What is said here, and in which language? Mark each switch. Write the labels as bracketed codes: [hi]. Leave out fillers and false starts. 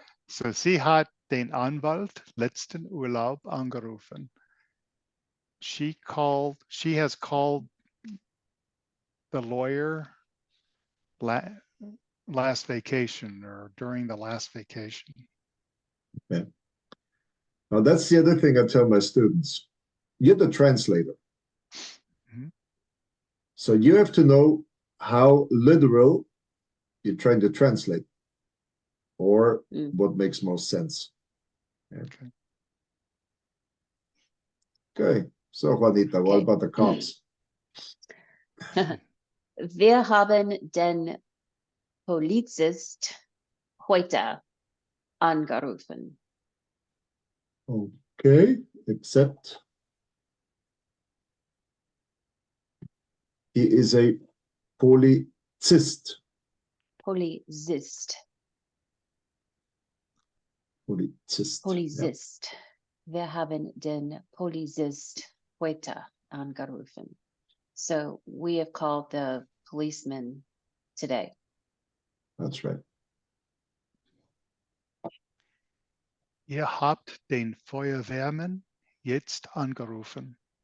[en] said [de] sie hat den Anwalt letzten Urlaub angerufen. [en] She has called the lawyer last vacation or during the last vacation. Okay. Now that's the other thing I tell my students. You're the translator. Mhm. So you have to know how literal you're trying to translate or what makes most sense. Yeah. Okay. So Juanita, what about the cops? [de] Wir haben den Polizist heute angerufen. [en] Okay, except he is a Polizist. [de] Polizist. Polizist. Polizist. Wir haben den Polizist heute angerufen. [en] So we have called the policeman today. That's right. [de] Ihr habt den Feuerwehrmann jetzt angerufen.